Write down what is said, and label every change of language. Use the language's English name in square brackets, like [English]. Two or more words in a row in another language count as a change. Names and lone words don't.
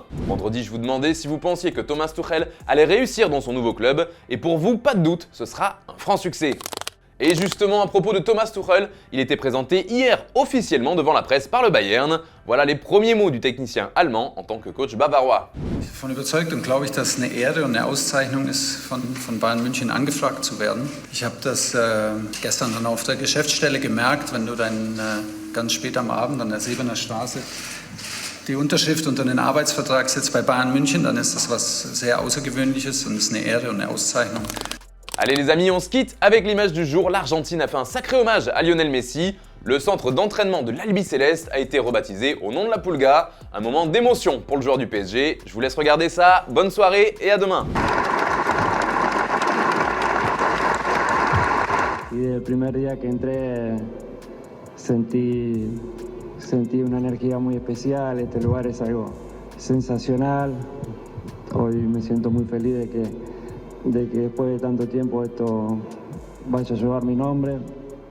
[French] Vendredi, je vous demandais si vous pensiez que Thomas Tuchel allait réussir dans son nouveau club et pour vous, pas de doute, ce sera un franc succès. Et justement, à propos de Thomas Tuchel, il était présenté hier officiellement devant la presse par le Bayern. Voilà les premiers mots du technicien allemand en tant que coach bavarois. [German] Davon überzeugt und glaube ich, dass es eine Ehre und eine Auszeichnung ist, von Bayern München angefragt zu werden. Ich habe das gestern dann auf der Geschäftsstelle gemerkt, wenn du dann ganz spät am Abend an der Sebener Straße die Unterschrift unter den Arbeitsvertrag setzt bei Bayern München, dann ist das was sehr Außergewöhnliches und ist eine Ehre und eine Auszeichnung. [French] Allez les amis, on se quitte avec l'image du jour. L'Argentine a fait un sacré hommage à Lionel Messi. Le centre d'entraînement de l'Albi Céleste a été rebaptisé au nom de la Pulga. Un moment d'émotion pour le joueur du PSG. Je vous laisse regarder ça. Bonne soirée et à demain. [Spanish] Y del primer día que entré sentí una energía muy especial. Este lugar es algo sensacional. Hoy me siento muy feliz de que después de tanto tiempo esto vaya a llevar mi nombre.